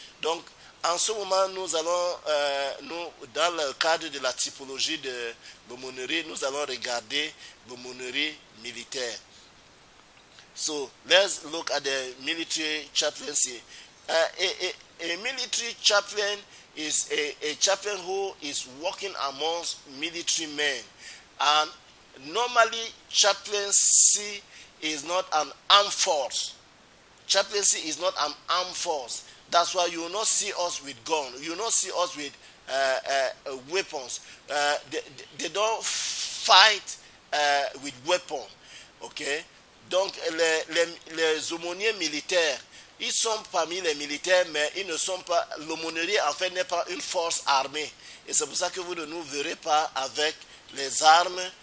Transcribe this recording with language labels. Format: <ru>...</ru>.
<fr>Donc, en ce moment, nous allons, dans le cadre de la typologie de l'aumônerie, nous allons regarder l'aumônerie militaire.</fr> <en>So, let's look at the military chaplaincy. A military chaplain is a chaplain who is working amongst military men. And normally, chaplaincy is not an armed force. Chaplaincy is not an armed force. That's why you will not see us with guns. You will not see us with weapons. They don't fight with weapons. Okay?</en> <fr>Donc, les aumôniers militaires, ils sont parmi les militaires, mais ils ne sont pas... L'aumônerie, en fait, n'est pas une force armée. Et c'est pour ça que vous ne nous verrez pas avec les armes.</fr>